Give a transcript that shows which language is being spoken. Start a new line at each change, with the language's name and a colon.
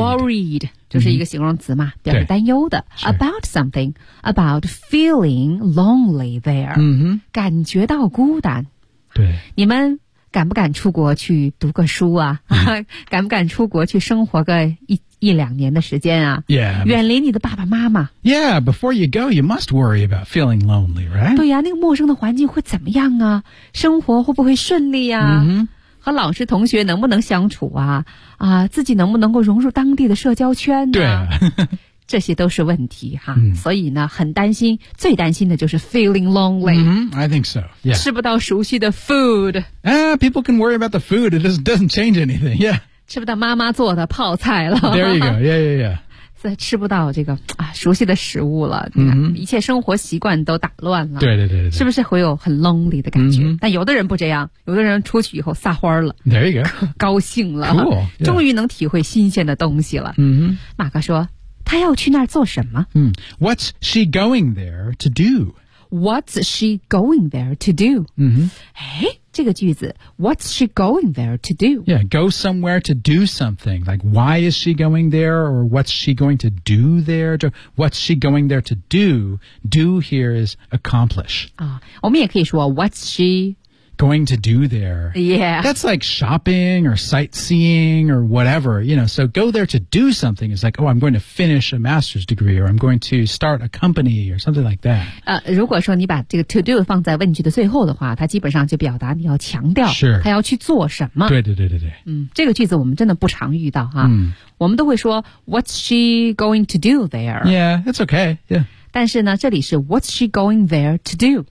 Chinese: Worried, 就是一个形容词嘛、mm-hmm. 表示担忧的
English: About something, about feeling lonely there.、 Mm-hmm.
Chinese: 感觉到孤单。对。你们敢不敢出国去读个书啊、嗯、敢不敢出国去生活个 一两年的时间啊
English: yeah,
Chinese: 远离你的爸爸妈妈
English: Yeah, before you go, you must worry about feeling lonely, right?
Chinese: 对呀、啊、那个陌生的环境会怎么样啊生活会不会顺利啊、
English: mm-hmm.
Chinese: 和老师同学能不能相处啊啊，自己能不能够融入当地的社交圈啊对啊这些都是问题哈、嗯、所以呢很担心最担心的就是
English: feeling lonely、 mm-hmm, I think so、yeah.
Chinese: 吃不到熟悉的 food、
English: people can worry about the food it doesn't change anything、yeah.
Chinese: 吃不到妈妈做的泡菜了
English: There you go yeah yeah yeah
Chinese: 所以吃不到这个、熟悉的食物了、
English: mm-hmm.
Chinese: 一切生活习惯都打乱了对对对对是不是会有很 lonely 的感觉、
English: mm-hmm.
Chinese: 但有的人不这样有的人出去以后撒欢了
English: There you go
Chinese: 高兴了
English: cool,、yeah.
Chinese: 终于能体会新鲜的东西了、
English: mm-hmm.
Chinese: 马克说他要去那儿做什么、
English: What's she going there to do? What's she going there to do?、 Mm-hmm. 这个句子 What's she going there to do? Yeah, go somewhere to do something. Like, why is she going there? Or what's she going to do there? What's she going there to do? Do here is accomplish.、
Chinese: 我们也可以说
English: What's she going to do there. Yeah. That's like shopping or sightseeing or whatever, you know. So go there to do something. It's like, oh, I'm going to finish a master's degree or I'm going to start a company or something like that.
Chinese: 如果说你把这个 to do 放在问句的最后的话，它基本上就表达你要强调他要去做什么。对对对对对。嗯，这个句子我们真的不常遇到哈。嗯。我们都会说
English: what's she going to do there? Yeah, it's okay, yeah.
Chinese: 但是呢这里是
English: what's she going there to do?